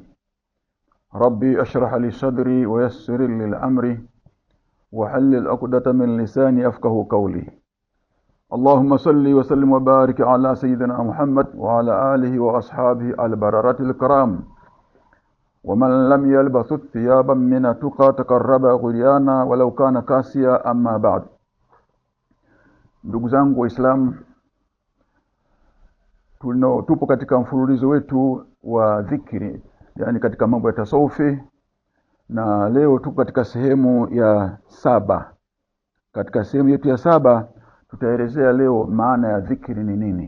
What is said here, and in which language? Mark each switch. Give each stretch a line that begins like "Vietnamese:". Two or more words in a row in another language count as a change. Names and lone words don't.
Arabic: ربي أشرح لي صدري ويسر لي الأمر وحلل عقدة من لساني يفقهوا قولي. اللهم صل وسلم وبارك على سيدنا محمد وعلى آله وأصحابه البررة الكرام. ومن لم يلبس ثيابا من التقى تقرب غريانا ولو كان كاسيا. أما بعد.
Swahili: Ndugu zangu Waislamu, tupo katika mfululizo wetu wa dhikri, yani katika mambo ya tasawufi, na leo tupo katika sehemu ya 7. Katika sehemu yetu ya 7 tutaelezea leo maana ya dhikri ni nini.